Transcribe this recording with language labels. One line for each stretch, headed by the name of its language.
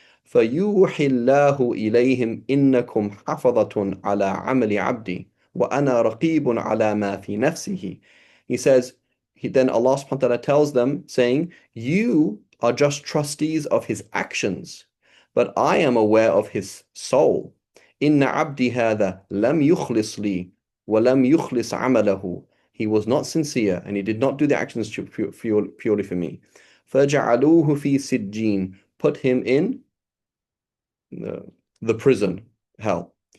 Arabic: فيوحي الله إليهم إنكم حفظة على عمل عبدي وأنا رقيب على ما في نفسه.
English: He says, then Allah subhanahu wa ta'ala tells them, saying, you are just trustees of his actions, but I am aware of his soul.
Arabic: إن عبدي هذا لم يخلص لي ولم يخلص عمله.
English: He was not sincere and he did not do the actions purely for me.
Arabic: فجعلوه في سجين.
English: Put him in the prison, hell.